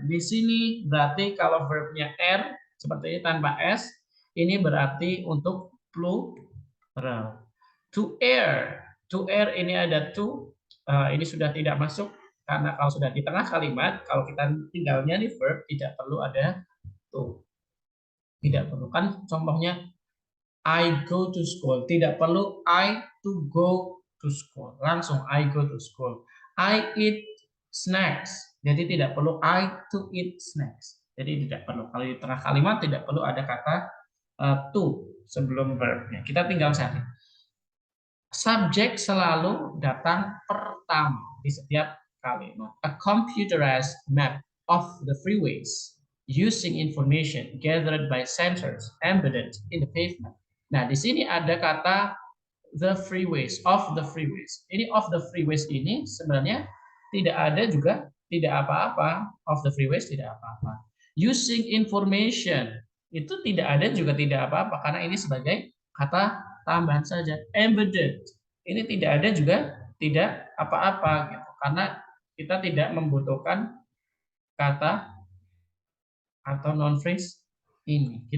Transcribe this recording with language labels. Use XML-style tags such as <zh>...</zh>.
<id>Di sini berarti kalau verbnya air seperti ini tanpa s, ini berarti untuk plural.</id> <en>To air. To air</en> <id>ini ada to. Ini sudah tidak masuk karena kalau sudah di tengah kalimat, kalau kita tinggalnya di verb tidak perlu ada to. Tidak perlu kan contohnya</id> <en>I go to school.</en> <id>Tidak perlu</id> <en>I to go to school.</en> <id>Langsung</id> <en>I go to school. I eat snacks.</en> <id>Jadi tidak perlu</id> <en>I to eat snacks.</en> <id>Jadi tidak perlu. Kalau di tengah kalimat tidak perlu ada kata to sebelum verbnya. Kita tinggal cari. Subjek selalu datang pertama di setiap kalimat.</id> <en>A computerized map of the freeways using information gathered by sensors embedded in the pavement.</en> <id>Nah, di sini ada kata the freeways,</id> <en>of the freeways.</en> <id>Ini</id> <en>of the freeways</en> <id>ini sebenarnya tidak ada juga, tidak apa-apa.</id> <en>Of the freeways</en> <id>tidak apa-apa.</id> <en>Using information</en> <id>itu tidak ada juga tidak apa-apa karena ini sebagai kata tambahan saja. Embedded ini tidak ada juga tidak apa-apa gitu karena kita tidak membutuhkan kata atau non phrase ini.</id>